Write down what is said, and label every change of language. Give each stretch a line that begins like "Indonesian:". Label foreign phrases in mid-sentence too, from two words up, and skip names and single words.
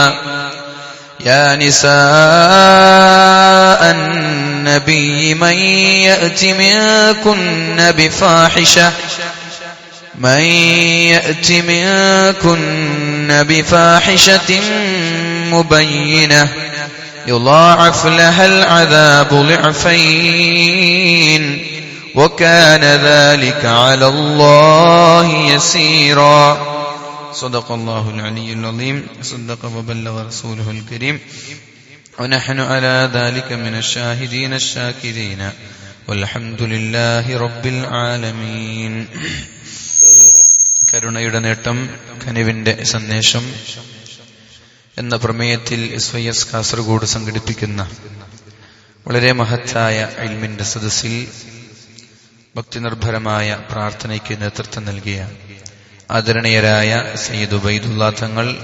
Arabic: يا نساء النبي من يأت منكن بفاحشة مبينة يضاعف لها العذاب ضعفين وكان ذلك على الله يسيرا. صدق الله العلي العظيم. صدق وبلغ رسوله الكريم ونحن على ذلك من الشاهدين الشاكرين والحمد لله رب العالمين.
Malayalam: കരുണയുടെ നേട്ടം, കനിവിന്റെ സന്ദേശം എന്ന പ്രമേയത്തിൽ SYS കാസർഗോഡ് സംഘടിപ്പിക്കുന്ന വളരെ മഹത്തായ ഇൽമിന്റെ സദസ്സിൽ ഭക്തിനിർഭരമായ പ്രാർത്ഥനയ്ക്ക് നേതൃത്വം നൽകിയ ആദരണീയരായ സയ്യിദ് ഉബൈദുള്ള തങ്ങൾ,